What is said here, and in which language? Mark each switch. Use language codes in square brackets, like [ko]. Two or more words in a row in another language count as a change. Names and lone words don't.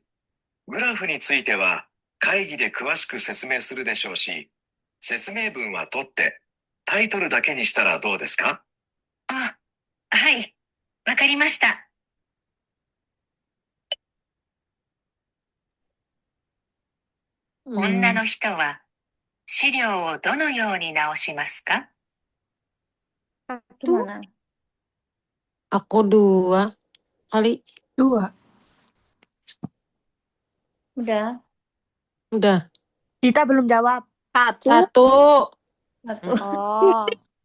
[ja] グラフについては会議で詳しく説明するでしょうし、説明文は取ってタイトルだけにしたらどうですか？あ、はい。わかりました。女の人は資料をどのように直しますか？ [id] Gimana? Aku 2 kali. 2. Udah. Udah. Kita belum jawab. 1. Satu.